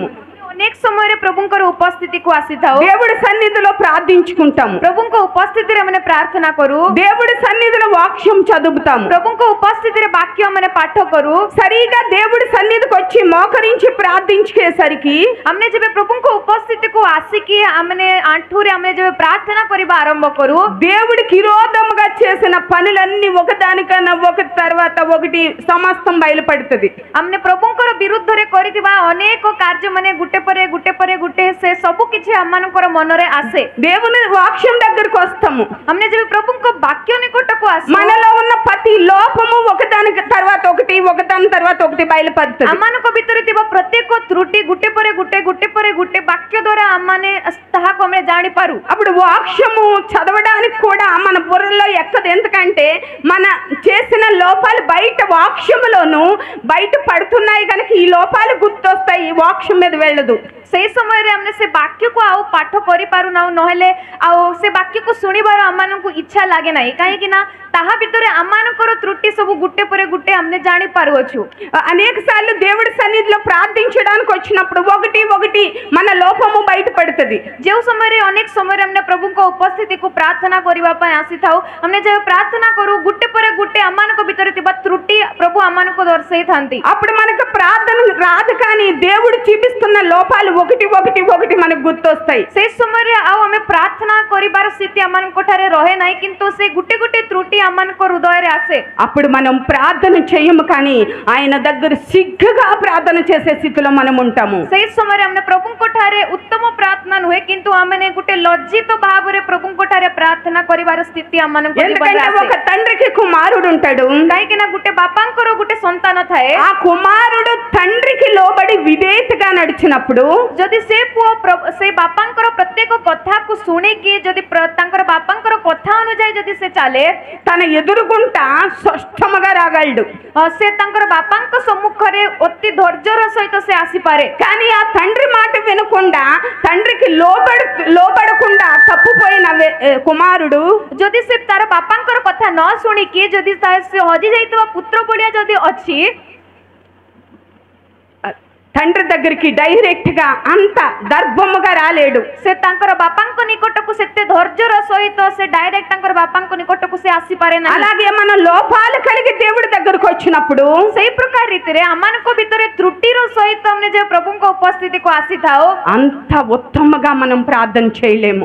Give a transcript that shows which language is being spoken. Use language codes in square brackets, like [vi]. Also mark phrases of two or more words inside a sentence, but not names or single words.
[or] ଅନେକ ସମୟରେ ପ୍ରଭୁଙ୍କର ଉପସ୍ଥିତିକୁ ଆସିଥାଉ. [te] దేవుడి సన్నిధిలో ప్రార్థించుకుంటాము. [or] ପ୍ରଭୁଙ୍କ ଉପସ୍ଥିତିରେ ଆମେ ପ୍ରାର୍ଥନା କରୁ. [te] దేవుడి సన్నిధిలో వాక్యం చదువుతాము. [or] ପ୍ରଭୁଙ୍କ ଉପସ୍ଥିତିରେ ବାକ୍ୟ ଆମେ ପାଠ କରୁ. [te] సరిగా దేవుడి సన్నిధికి వచ్చి మోకరించి ప్రార్థించేసరికి [or] ଆମେ ଯେବେ ପ୍ରଭୁଙ୍କ ଉପସ୍ଥିତିକୁ ଆସିକି ଆମେ ଆଣ୍ଠୁରେ ଆମେ ଯେବେ ପ୍ରାର୍ଥନା କରିବା ଆରମ୍ଭ କରୁ, [te] దేవుడికి విరోధముగా చేసిన పనులన్నీ ఒకదానికన్నా ఒకటి తర్వాత ఒకటి సమస్తం బయలుపడుతుంది. [or] ଆମେ ପ୍ରଭୁଙ୍କର ବିରୁଦ୍ଧରେ କରିଥିବା ଅନେକ କାର୍ଯ୍ୟ ମାନେ ଗୋଟେ ପରେ ଗୋଟେ ସେ ସବୁ କିଛି ଆମମାନଙ୍କର ମନରେ ଆସେ. [te] దేవుని వాక్యం దగ్గరికి వస్తాము. [or] ଆମେ ଯେବେ ପ୍ରଭୁଙ୍କ ବାକ୍ୟ ନିକଟକୁ ଆସୁ, [te] మనలో ఉన్న ప్రతి లోపము ఒకదానికి తర్వాత ఒకటి బయలుపడుతుంది. [or] ଆମମାନଙ୍କ ଭିତରେ ଥିବା ପ୍ରତ୍ୟେକ ତ୍ରୁଟି ଗୋଟେ ପରେ ଗୋଟେ ବାକ୍ୟ ଦ୍ୱାରା ଆମମାନେ ତାହାକୁ ଆମେ ଜାଣିପାରୁ. [te] అప్పుడు వాక్యము చదవడానికి కూడా మన బుర్రలో ఎక్కదు. ఎందుకంటే మన చేసిన లోపాలు బయట వాక్యములోను బయట పడుతున్నాయి కనుక ఈ లోపాలు గుర్తొస్తాయి. ఈ వాక్యం మీద వెళ్ళదు. [or] ସେଇ ସମୟରେ ଆମେ ସେ ବାକ୍ୟକୁ ଆଉ ପାଠ କରିପାରୁନାହୁଁ, ନହେଲେ ଆଉ ସେ ବାକ୍ୟକୁ ଶୁଣିବାର ଆମମାନଙ୍କୁ ଇଚ୍ଛା ଲାଗେ ନାହିଁ. କାହିଁକି ନା ତାହା ଭିତରେ ଆମମାନଙ୍କର ତ୍ରୁଟି ସବୁ ଗୋଟେ ପରେ ଗୋଟେ ଆମେ ଜାଣିପାରୁଅଛୁ. [te] అనేక సార్లు దేవుడి సన్నిధిలో ప్రార్థించడానికి వచ్చినప్పుడు ఒకటి మన లోపము బయటపడుతుంది. [or] ଯେଉଁ ସମୟରେ ଅନେକ ସମୟରେ ଆମେ ପ୍ରଭୁଙ୍କ ଉପସ୍ଥିତିକୁ ପ୍ରାର୍ଥନା କରିବା ପାଇଁ ଆସିଥାଉ, ଆମେ ଯେବେ ପ୍ରାର୍ଥନା କରୁ ଗୋଟେ ପରେ ଗୋଟେ ଆମମାନଙ୍କ ଭିତରେ ଥିବା ତ୍ରୁଟି ପ୍ରଭୁ ଆମମାନଙ୍କୁ ଦର୍ଶାଇଥାନ୍ତି. [te] అప్పుడు మనకు ప్రార్థన రాదు, కానీ దేవుడు చూపిస్తున్న లోపాలు ఒకటి మనకు గుర్తొస్తాయి. [or] ସେଇ ସମୟରେ ଆଉ ଆମେ ପ୍ରାର୍ଥନା କରିବାର ସ୍ଥିତି ଆମମାନଙ୍କ ଠାରେ ରହେ ନାହିଁ, କିନ୍ତୁ ସେ ଗୋଟେ ତ୍ରୁଟି ଆମମାନଙ୍କ ହୃଦୟରେ ଆସେ. [te] అప్పుడు మనం ప్రార్థన చేయము, కానీ ఆయన దగ్గర సిగ్గుగా ప్రార్థన చేసే స్థితిలో మనం ఉంటాము. [or] ସେଇ ସମୟରେ ଆମେ ପ୍ରଭୁଙ୍କ ଠାରେ ଉତ୍ତମ ପ୍ରାର୍ଥନା ନୁହେଁ, କିନ୍ତୁ ଆମେ ଗୋଟେ ଲଜ୍ଜିତ ଭାବରେ ପ୍ରଭୁଙ୍କ ଠାରେ ପ୍ରାର୍ଥନା କରିବାର ସ୍ଥିତି ଆମମାନଙ୍କ ଜୀବନରେ [te] ఎందుకంటే [or] ଆସେ. [te] ఒక తండ్రికి కుమారుడు ఉంటాడు. [or] କାହିଁକି ନା ଗୋଟେ ବାପାଙ୍କର ଗୋଟେ ସନ୍ତାନ ଥାଏ. [te] ఆ కుమారుడు తండ్రికి లోబడి విధేయతగా నడిచినప్పుడు కుమారుడు [or] ଯଦି ସେ ପୁଅ ସେ ବାପାଙ୍କର ପ୍ରତ୍ୟେକ କଥାକୁ ଶୁଣିକି ଯଦି ତାଙ୍କର ବାପାଙ୍କର କଥା ଅନୁଯାୟୀ ଯଦି ସେ ଚାଲେ [te] తన ఎదురుగుంట స్పష్టంగా రాగలడు. [or] ସେ ତାଙ୍କର ବାପାଙ୍କ ସମ୍ମୁଖରେ ଅତି ଧୈର୍ଯ୍ୟର ସହିତ ସେ ଆସିପାରେ. [te] కానీ ఆ తండ్రి మాట వినకుండా తండ్రికి లోబడకుండా తప్పుపోయిన కుమారుడు [or] ଯଦି ସେ ତାର ବାପାଙ୍କର କଥା ନ ଶୁଣିକି ଯଦି ସେ ହଜି ଯାଇଥିବା ପୁତ୍ର ଭଳିଆ ଯଦି ଅଛି [te] తండ్రి దగ్గరికి డైరెక్ట్ గా అంత దర్భముగా రాలేడు. [or] ସେ ତାଙ୍କର ବାପାଙ୍କ ନିକଟକୁ ସେତେ ଧୈର୍ଯ୍ୟର ସହିତ ସେ ଡାଇରେକ୍ଟ ତାଙ୍କର ବାପାଙ୍କ ନିକଟକୁ ସେ ଆସିପାରେ ନାହିଁ. [te] అలాగే మన లోపాలు కలిగి దేవుడి దగ్గరకు వచ్చినప్పుడు [or] ସେଇ ପ୍ରକାର ରୀତିରେ ଆମମାନଙ୍କ ଭିତରେ ତ୍ରୁଟିର ସହିତ ଆମେ ଯେ ପ୍ରଭୁଙ୍କ ଉପସ୍ଥିତିକୁ ଆସିଥାଉ [te] అంత ఉత్తమగా మనం ప్రార్థన చేయలేము.